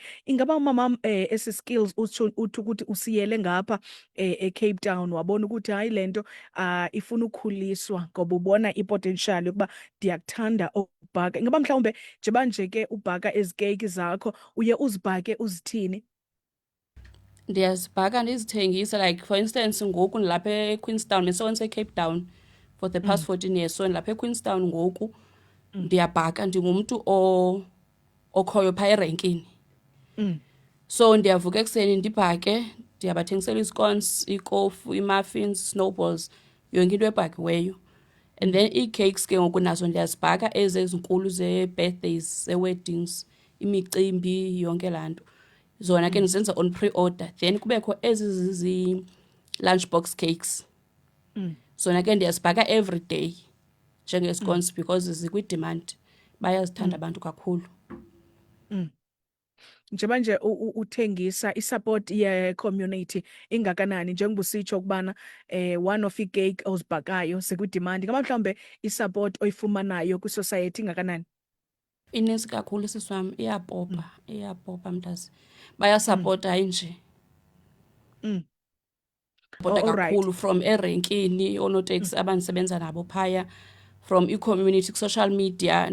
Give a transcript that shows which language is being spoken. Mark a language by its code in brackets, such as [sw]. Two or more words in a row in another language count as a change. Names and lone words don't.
[xh] Ingaba umama esi skills uthi ukuthi usiyele ngapha eCape Town wabona ukuthi hayi lento ifuna ukukhuliswa ngoba ubona ipotential yokuba ndiyakuthanda ukubhaka. Ingaba mhlawumbe njengoba nje ke ubhaka ezicake zakho uye uzibhake uzithini? Ndiyazibhaka ndizithengisa, [en] like for instance [xh] ngoku ndilapha eQueenstown, besewenza eCape Town [en] for the past 14 years. [xh] So ndilapha eQueenstown ngoku ndiyabhaka, ndingumntu okhoyo phaa erenkini. So ndiyavuka ekuseni ndibhake, ndiyabathengisela izicones, ikofu, imuffins, snowballs, yonke into ebhakiweyo. [en] And then [xh] ii-cakes ke ngoku nazo ndiyazibhaka ezinkulu ze-birthdays, ze-weddings, imicimbi, yonke laa nto. Zona ke ndizenza [en] on pre-order. [xh] Then kubekho ezi lunchbox cakes. Zona ke ndiyazibhaka [en] every day [xh] njenge-scones because zikwi-demand. Bayazithanda abantu kakhulu. Njengoba nje uthengisa, i-support ye-community ingakanani njengoba usitsho ukubana [en] one of [xh] i-cake ozibhakayo sekwi-demand. Ngaba mhlawumbe i-support oyifumanayo kwi-society ingakanani? Inintsi kakhulu siswam, iyapopa mntazi. Bayasapota hayi nje. Sapota kakhulu from erenkini, oonoteksi abandisebenza nabo phaya, from i-community ku- [en] social media.